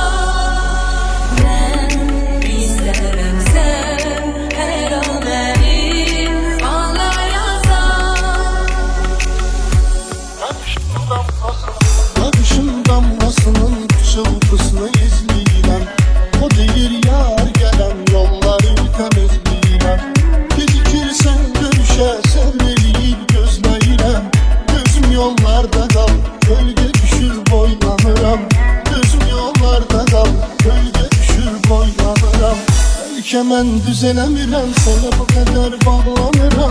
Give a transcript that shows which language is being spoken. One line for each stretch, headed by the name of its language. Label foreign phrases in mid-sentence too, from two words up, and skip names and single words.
Turkish: Ben isterim sen her an beni anlayasan.
Azerbaijani: Bakışım damlasının çılgısını izleyirəm. O deyir yar gelen yolları temizleyirəm. Gecikirsən görüşə sərv eləyib gözləyirəm. Gözüm yollarda qal, gölge düşür boylanıram. Gözüm yollarda qal, gölge düşür boylanıram. Belki mən düzelemirəm, sənə bu qədər bağlanıram.